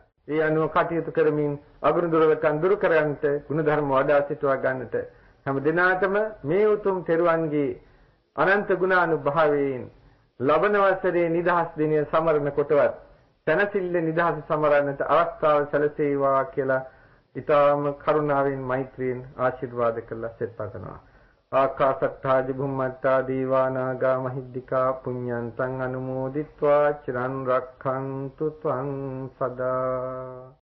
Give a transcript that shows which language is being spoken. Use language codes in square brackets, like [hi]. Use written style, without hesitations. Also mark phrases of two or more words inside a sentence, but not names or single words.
[si] ඒ අනුව කටයුතු කරමින් අගුණ දුර්වලකම් දුරු කරගන්නට ගුණධර්ම වඩා සිටවා ගන්නට හැම දිනාටම මේ උතුම් තෙරුවන්ගේ අනන්ත ගුණානුභාවයෙන් ලබන වසරේ නිදහස් දිනය සමරන කොටවත් තනසිල්ල නිදහස සමරන්නට අවස්ථාව සැලසේවා කියලා ඊටාම කරුණාවෙන් මෛත්‍රියෙන් ආශිර්වාද කළා සෙත් පතනවා. [pi] ආකාසත්තා ජිභුම්මත්තා දීවානාගා මහිද්దికා පුඤ්ඤන්තං අනුමෝදිත්වා චිරන් රක්ඛන්තු ත්වං සදා.